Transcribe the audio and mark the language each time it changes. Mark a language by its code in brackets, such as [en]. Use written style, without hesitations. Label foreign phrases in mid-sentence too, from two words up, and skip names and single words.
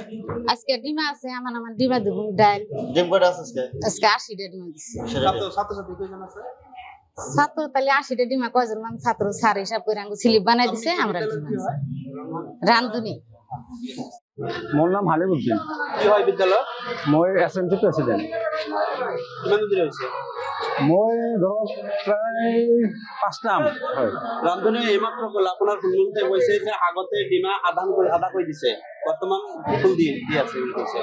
[bn] আজকে ডিমা আছে আমার ডিমা দিব ডাল ডিম কটা আছে আজকে? আজকে 80 টা ডিমা দিছি ছাত্রছাত্রী কয়জন আছে ছাত্র তাহলে 80 টা ডিমা কয়জন মান ছাত্র স্যার হিসাব করে আঙ্গো স্লিপ বানাই দিছে আমরা বিদ্যালয়ে কি হয় রান্ধুনি মোর নাম হালিমুদ্দিন কি হয় বিদ্যালয় [as] মই এসএমসি প্রেসিডেন্ট [bn] কিমান দিন হইছে [as] মই ধৰক প্ৰায় 5টা হয় ৰান্ধনী এইমাত্ৰ ক'লে আপোনাৰ সন্মুখতে কৈছে যে আগতে ডিমা আদা কৰি দিছে বৰ্তমান ফুল দি আছে বুলি কৈছে